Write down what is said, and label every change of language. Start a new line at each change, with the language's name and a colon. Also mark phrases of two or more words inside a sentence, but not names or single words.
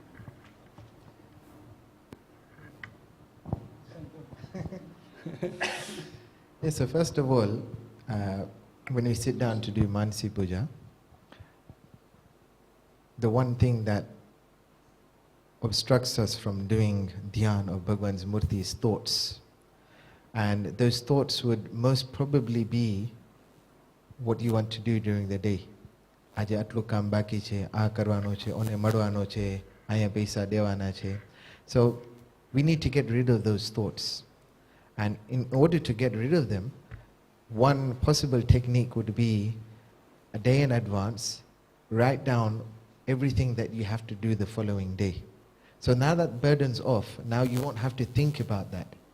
English: Yes, so first of all, when we sit down to do Mansi Puja, the one thing that obstructs us from doing dhyan of
Gujarati: ભગવાનની મૂર્તિ
English: is thoughts. And those thoughts would most probably be what you want to do during the day.
Gujarati: આજે આટલું કામ બાકી છે, આ કરવાનો છે, ઓને મળવાનો છે, આ પૈસા દેવાના છે.
English: So we need to get rid of those thoughts. And in order to get rid of them, one possible technique would be a day in advance, write down everything that you have to do the following day. So now that burden's off, now you won't have to think about that.